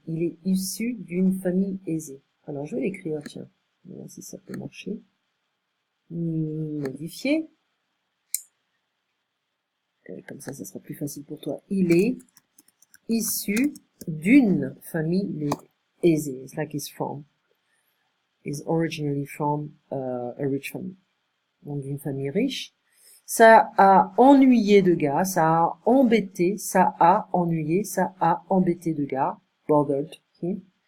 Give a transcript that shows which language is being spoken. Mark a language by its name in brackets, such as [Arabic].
[French] Il est issu d'une famille aisée. Alors je vais l'écrire, tiens, on va voir si ça peut marcher. Modifier. Comme ça sera plus facile pour toi. Il est issu d'une famille aisée. [English] It's like he's originally from a rich family. [French] Donc d'une famille riche. Ça a ennuyé de gars, ça a embêté de gars, [English] bothered him.